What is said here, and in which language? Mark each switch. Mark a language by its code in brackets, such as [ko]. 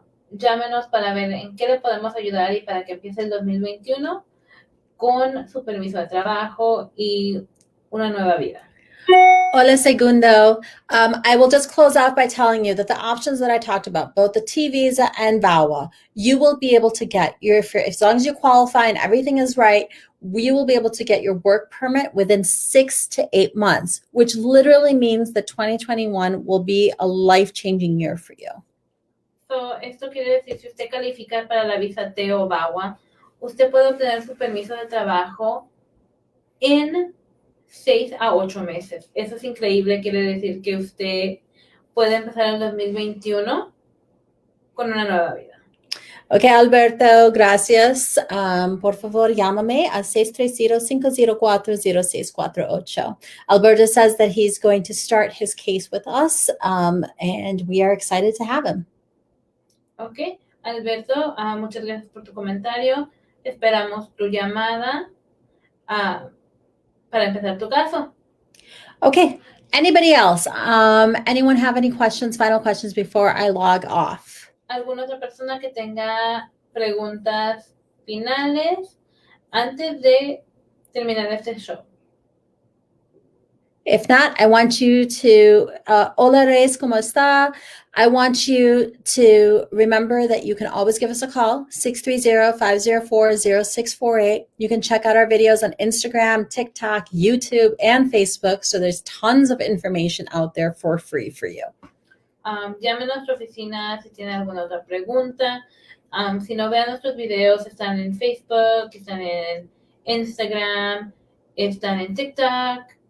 [es] Llámenos para ver en qué le podemos ayudar y para que empiece el 2021 con su permiso de trabajo y una nueva vida. Hola, Segundo. [en] I will just close out by telling you that the options that I talked about, both the T visa and VAWA, you will be able to get as long as you qualify and everything is right, you will be able to get your work permit within 6 to 8 months, which literally means that 2021 will be a life-changing year for you. [es] So, esto quiere decir, si usted califica para la visa T o VAWA, usted puede obtener su permiso de trabajo en 6 a 8 meses. Eso es increíble, quiere decir que usted puede empezar el 2021 con una nueva vida. Ok, Alberto, gracias. Por favor, llámame a 630-504-0648. [en] Alberto says that he's going to start his case with us, and we are excited to have him. [es] Ok, Alberto, muchas gracias por tu comentario. Esperamos tu llamada para empezar tu caso. [en] Okay, anybody else? Anyone have any questions, final questions before I log off? [es] ¿Alguna otra persona que tenga preguntas finales antes de terminar este show? [en] If not, I want you to, [es] hola Reyes, ¿cómo está? [en] I want you to remember that you can always give us a call, 630-504-0648. You can check out our videos on Instagram, TikTok, YouTube, and Facebook. So there's tons of information out there for free for you. [es] Llame a nuestra oficina si tiene alguna otra pregunta. Si no vean nuestros videos, están en Facebook, están en Instagram, están en TikTok.